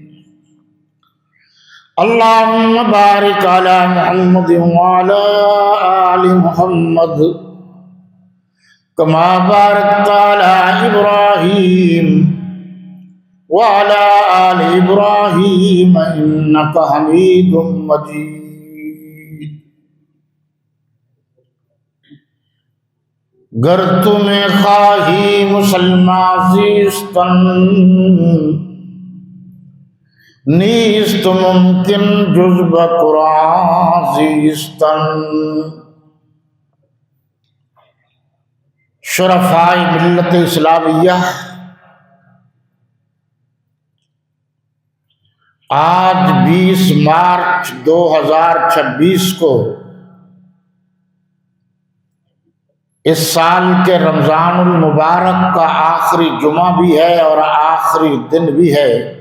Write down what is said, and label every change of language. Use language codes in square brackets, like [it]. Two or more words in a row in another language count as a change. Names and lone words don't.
[ar] اللهم بارك على محمد وعلى آل محمد كما باركت على إبراهيم وعلى آل إبراهيم إنك حميد مجيد. [fa] گر تمہیں خواہی مسلمان زیستن نیست ممکن جز بقرآن زیستن. [ur] شرفائے ملت اسلامیہ، آج 20 مارچ 2026 کو اس سال کے رمضان المبارک کا آخری جمعہ بھی ہے اور آخری دن بھی ہے.